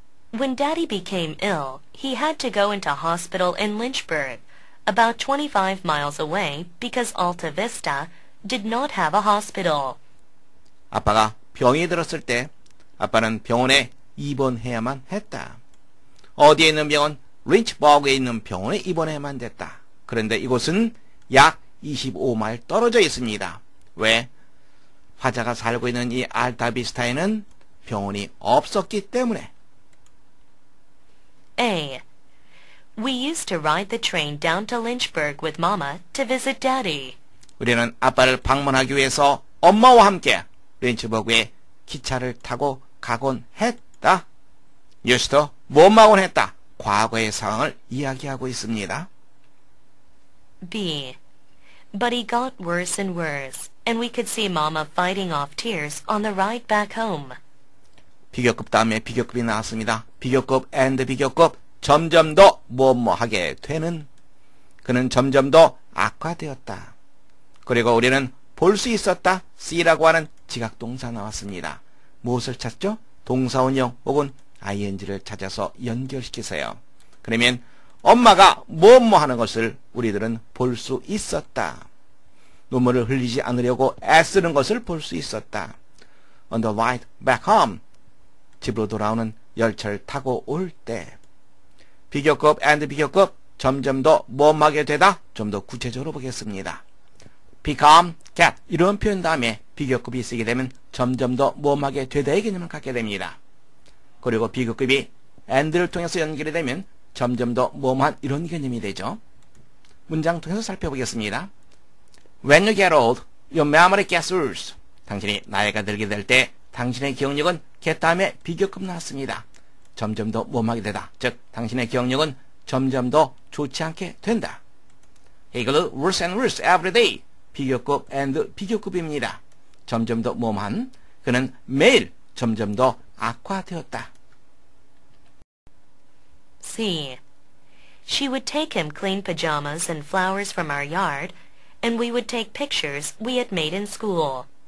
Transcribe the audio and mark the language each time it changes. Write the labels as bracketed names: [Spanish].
[English] When Daddy became ill, he had to go into hospital in Lynchburg, about 25 miles away, because Alta Vista did not have a hospital. [Korean] 아빠가 병이 들었을 때 아빠는 병원에 입원해야만 했다. 어디에 있는 병원? 린치버그에 있는 병원에 입원해야만 됐다. 그런데 이곳은 약 25마일 떨어져 있습니다. 왜? 화자가 살고 있는 이 알타비스타에는 병원이 없었기 때문에. A. [English] We used to ride the train down to Lynchburg with Mama to visit Daddy. [Korean] 우리는 아빠를 방문하기 위해서 엄마와 함께 린츠버그에 기차를 타고 가곤 했다. 뉴스도 몸하곤 했다. 과거의 상황을 이야기하고 있습니다. B. [English] But he got worse and worse, and we could see Mama fighting off tears on the ride back home. [Korean] 비교급 다음에 비교급이 나왔습니다. 비교급 and 비교급 점점 더 뭐뭐하게 되는 그는 점점 더 악화되었다. 그리고 우리는 볼 수 있었다. C라고 하는 지각동사 나왔습니다. 무엇을 찾죠? 동사원형 혹은 ing를 찾아서 연결시키세요. 그러면 엄마가 뭐뭐 하는 것을 우리들은 볼 수 있었다. 눈물을 흘리지 않으려고 애쓰는 것을 볼 수 있었다. [English] On the ride back home. [Korean] 집으로 돌아오는 열차를 타고 올 때. 비교급 and 비교급 점점 더 뭐뭐하게 되다. 좀 더 구체적으로 보겠습니다. become, get 이런 표현 다음에 비교급이 쓰게 되면 점점 더 뭐뭐하게 되다의 개념을 갖게 됩니다. 그리고 비교급이 and를 통해서 연결이 되면 점점 더 뭐뭐한 이런 개념이 되죠. 문장 통해서 살펴보겠습니다. [English] When you get old, your memory gets worse. [Korean] 당신이 나이가 들게 될 때 당신의 기억력은 get 다음에 비교급 나왔습니다. 점점 더 뭐뭐하게 되다. 즉 당신의 기억력은 점점 더 좋지 않게 된다. [English] He got worse and worse every day. [Korean] 비교급 and 비교급입니다. 점점 더 뭐뭐한 그는 매일 점점 더 악화되었다. C. [English] She would take him clean pajamas and flowers from our yard, and we would take pictures we had made in school.